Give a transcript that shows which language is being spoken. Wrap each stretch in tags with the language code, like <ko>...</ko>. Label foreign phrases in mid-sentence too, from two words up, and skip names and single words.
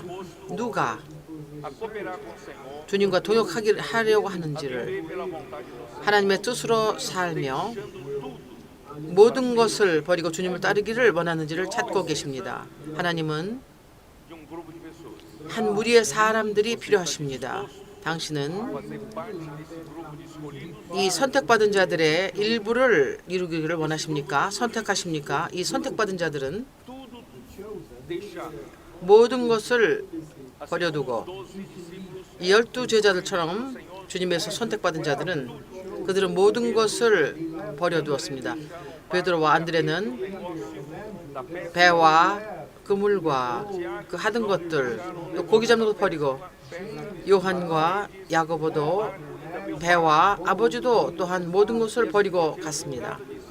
<ko>누가</ko> <pt>a cooperar com o Senhor,</pt> <ko>주님과 동역하려고 하는지를</ko> <pt>viver pela vontade do Senhor,</pt> <ko>하나님의 뜻으로 살며 모든 것을 버리고 주님을 따르기를 원하는지를 찾고 계십니다. 하나님은</ko> <pt>de um grupo de pessoas.</pt> <ko>한 무리의 사람들이 필요하십니다. 당신은</ko> <pt>Fazer parte desse grupo de escolhidos,</pt> <ko>이 선택받은 자들의 일부를 이루기를 원하십니까? 선택하십니까? 이 선택받은 자들은</ko> <pt>tudo deixar.</pt> <ko>모든 것을 버려두고</ko> <pt>12 discípulos</pt> <ko>이 12제자들처럼 주님에서 선택받은 자들은 그들은 모든 것을 버려두었습니다. 베드로와 안드레는 배와 그물과 그 하던 것들, 또 고기 잡는 것 버리고 요한과 야고보도 배와 아버지도 또한 모든 것을 버리고 갔습니다.</ko>